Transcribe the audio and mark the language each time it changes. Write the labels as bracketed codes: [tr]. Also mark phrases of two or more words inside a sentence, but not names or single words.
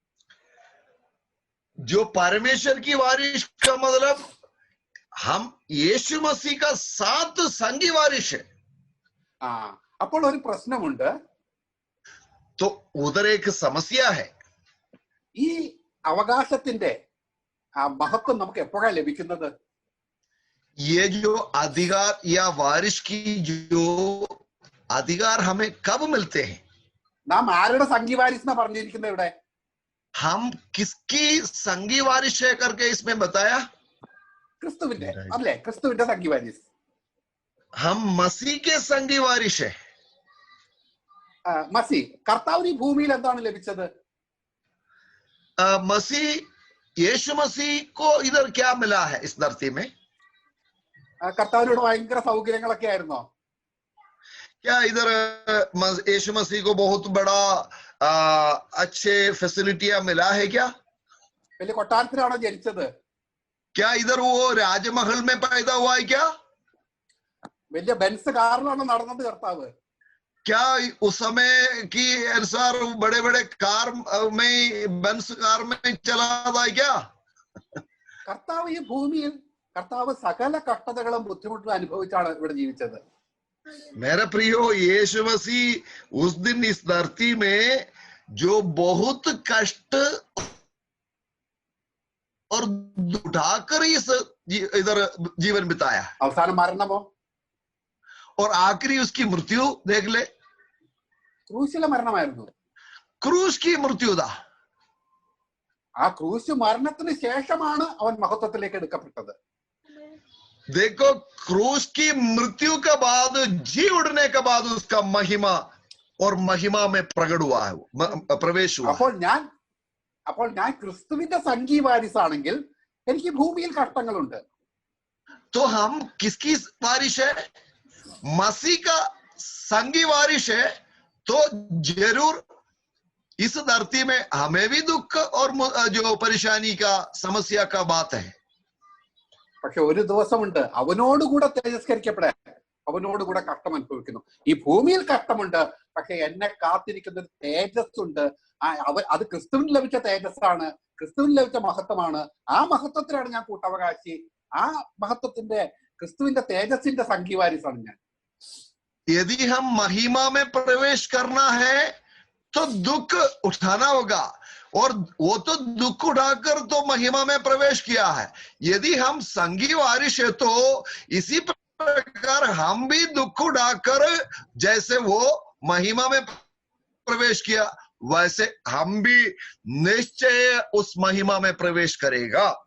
[hi] जो परमेश्वर की वारिश का मतलब हम यीशु मसीह का साथ संगी वारिश है. [ml] അപ്പോൾ ഒരു പ്രശ്നമുണ്ട്. [hi] तो उधर एक समस्या है. [ml] ഈ അവകാശത്തിന്റെ महत्व നമുക്ക് എപ്പോഴാണ് ലഭിക്കുന്നത്? [hi] ये जो अधिकार या वारिश की जो अधिकार हमें कब मिलते हैं? [ml] നാം ആരുടെ സംഗി വാരിസ് എന്നാ പറഞ്ഞിരിക്കുന്നത് ഇവിടെ? [hi] हम किसकी संगी वारिश है करके इसमें बताया? [ml] ക്രിസ്തുവിന്റെ അല്ലേ? ക്രിസ്തുവിന്റെ സംഗി വാരിസ്. [hi] हम मसीह के संगी वारिश है. [ml] മസി കർത്താവിന് ഈ ഭൂമിയിൽ എന്താണ് ലഭിച്ചത്? [hi] मसीह यीशु मसीह को इधर क्या मिला है इस धरती में? [ml] കർത്താവിനോട് ഭയങ്കര സൗകര്യങ്ങളൊക്കെ ആയിരുന്നോ? [hi] क्या इधर यीशु मसीह को बहुत बड़ा अच्छे फैसिलिटियां मिला है क्या? [ml] വലിയ കൊട്ടാരത്തിലാണോ ജനിച്ചത്? [hi] क्या इधर वो राजमहल में पैदा हुआ है क्या? [ml] വലിയ ബെൻസ് കാറിലാണോ നടന്നത് കർത്താവ്? [hi] क्या उस समय की अनुसार बड़े बड़े कार में बेंस कार में चला था क्या? [ml] കർത്താവ് ഈ ഭൂമിയിൽ കർത്താവ് സകല കഷ്ടതകളും ബുദ്ധിമുട്ടും അനുഭവിച്ചാണ് ഇവിടെ ജീവിച്ചത്. [hi] मेरे प्रियो, यीशु मसीह उस दिन इस धरती में जो बहुत कष्ट और उठाकर इस इधर जीवन बिताया, [ml] അവസാനം മരണമോ? [hi] और आखिरी उसकी मृत्यु देख ले, [ml] ക്രൂശിലെ മരണമായിരുന്നു. [hi] क्रूस की मृत्यु था. [ml] ആ ക്രൂശ് മരണത്തിന് ശേഷമാണ് അവൻ മഹത്വത്തിലേക്ക് എടുക്കപ്പെട്ടത്. [hi] देखो, क्रूस की मृत्यु के बाद, जी उड़ने के बाद उसका महिमा और महिमा में प्रकट हुआ है, प्रवेश हुआ. [ml] അപ്പോൾ ഞാൻ ക്രിസ്തുവിന്റെ സംഘീ വാരിസാണെങ്കിൽ എനിക്ക് ഭൂമിയിൽ കഷ്ടങ്ങളുണ്ട്. [hi] तो हम किसकी वारिश है? मसीह का संगी वारिश है. तो जरूर इस धरती में हमें भी दुख और जो परेशानी का समस्या का बात है. [ml] പക്ഷെ ഒരു ദിവസമുണ്ട് അവനോടുകൂടെ തേജസ്കരിക്കപ്പെടാൻ, അവനോടുകൂടെ കഷ്ടം അനുഭവിക്കുന്നു. ഈ ഭൂമിയിൽ കഷ്ടമുണ്ട്, പക്ഷെ എന്നെ കാത്തിരിക്കുന്ന ഒരു തേജസ് ഉണ്ട്. അത് ക്രിസ്തുവിന് ലഭിച്ച തേജസ്സാണ്, ക്രിസ്തുവിന് ലഭിച്ച മഹത്വമാണ്. ആ മഹത്വത്തിലാണ് ഞാൻ കൂട്ടവകാശി. ആ മഹത്വത്തിന്റെ ക്രിസ്തുവിന്റെ തേജസ്സിന്റെ സംഘീ വാരിസാണ് ഞാൻ. [hi] यदि हम महिमा में प्रवेश करना है तो दुख उठाना होगा, और वो तो दुख उठाकर तो महिमा में प्रवेश किया है. यदि हम संगी वारिश है तो इसी प्रकार हम भी दुख उठाकर जैसे वो महिमा में प्रवेश किया, वैसे हम भी निश्चय उस महिमा में प्रवेश करेगा.